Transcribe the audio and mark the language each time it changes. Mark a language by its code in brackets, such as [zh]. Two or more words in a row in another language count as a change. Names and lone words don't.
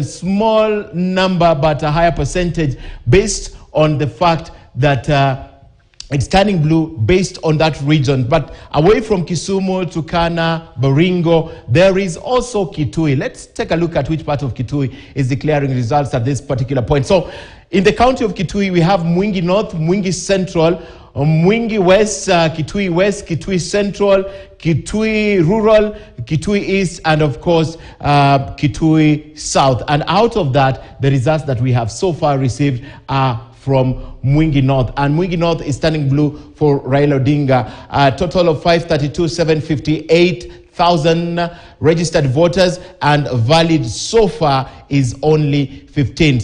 [en] Small number, but a higher percentage based on the fact that it's turning blue based on that region. But away from Kisumu, Turkana, Baringo, there is also Kitui. Let's take a look at which part of Kitui is declaring results at this particular point. So in the county of Kitui, we have Mwingi North, Mwingi Central, Mwingi West, Kitui Central, Kitui Rural, Kitui East, and of course Kitui South. And out of that, the results that we have so far received are from Mwingi North, and Mwingi North is turning blue for Raila Odinga. A total of 532,758 1,000 registered voters, and valid so far is only 15.